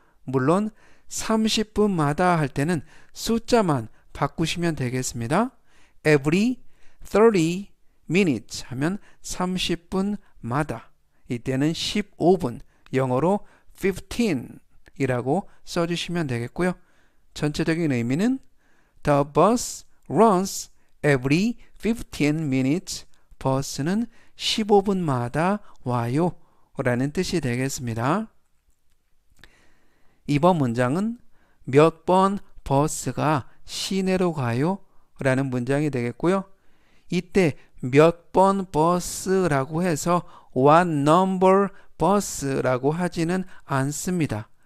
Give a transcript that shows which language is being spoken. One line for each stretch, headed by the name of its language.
Korean: 물론 30분마다 할 때는 숫자만 바꾸시면 되겠습니다. every 30 minutes 하면 30분마다 이때는 15분 영어로 15 이라고 써주시면 되겠고요.
English: 전체적인 의미는 The bus runs every 15 minutes.
Korean: 버스는 15분마다 와요 라는 뜻이 되겠습니다. 이번 문장은 몇 번 버스가 시내로 가요? 라는 문장이 되겠고요. 이때 몇 번 버스라고 해서 what number bus 라고 하지는 않습니다.